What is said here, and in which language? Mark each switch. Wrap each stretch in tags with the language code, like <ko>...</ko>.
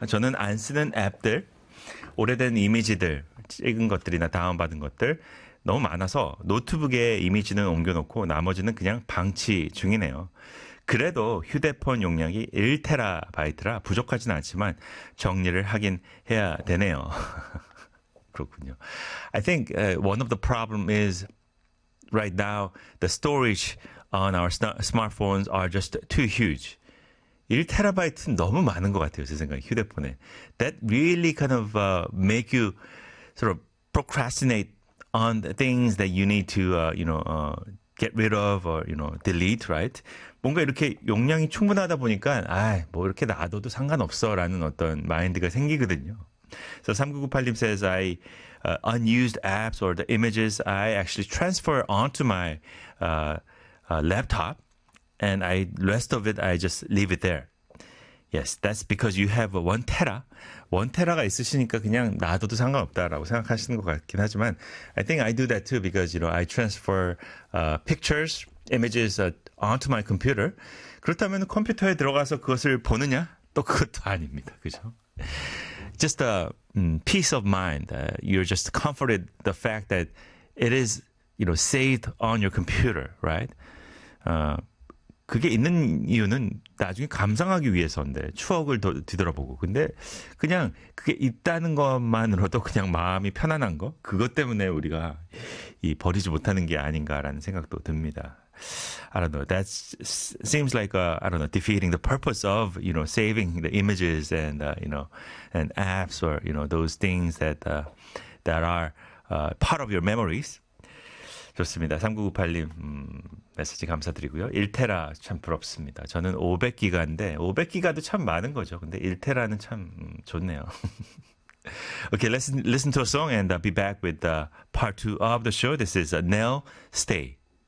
<ko>저는 안 쓰는 앱들, 오래된 이미지들, 찍은 것들이나 다운받은 것들 너무 많아서 노트북에 이미지는 옮겨놓고 나머지는 그냥 방치 중이네요. 그래도 휴대폰 용량이 1테라바이트라 부족하진 않지만 정리를 하긴 해야 되네요. 그렇군요.</ko> <en>I think one of the problem is right now the storage on our smartphones are just too huge.</en> <ko>1테라바이트는 너무 많은 것 같아요. 제 생각에 휴대폰에.</ko> <en>That really kind of make you sort of procrastinate on the things that you need to get rid of or delete, right?</en> <ko>뭔가 이렇게 용량이 충분하다 보니까 아이, 뭐 이렇게 놔둬도 상관없어라는 어떤 마인드가 생기거든요.</ko> <en>So 3998님 says I unused apps or the images I actually transfer onto my laptop and I rest of it I just leave it there. Yes, that's because you have a 1 tera.</en> <ko>1 tera가 있으시니까 그냥 놔둬도 상관없다라고 생각하시는 것 같긴 하지만</ko> <en>I think I do that too because I transfer pictures, images onto my computer.</en> <ko>그렇다면 컴퓨터에 들어가서 그것을 보느냐? 또 그것도 아닙니다. 그죠?</ko> <en>Just a peace of mind. You're just comforted the fact that it is, saved on your computer, right?</en> <ko>그게 있는 이유는 나중에 감상하기 위해서인데 추억을 뒤돌아보고 근데 그냥 그게 있다는 것만으로도 그냥 마음이 편안한 거 그것 때문에 우리가 이 버리지 못하는 게 아닌가라는 생각도 듭니다.</ko> <en>I don't know. That seems like defeating the purpose of saving the images and and apps or those things that that are part of your memories.</en> <ko>좋습니다. 3998님 메시지 감사드리고요. 1테라 참 부럽습니다. 저는 500기가인데 500기가도 참 많은 거죠. 근데 1테라는 참 좋네요.</ko> <en>Okay, let's listen to a song and be back with part two of the show. This is Nell Stay.</en>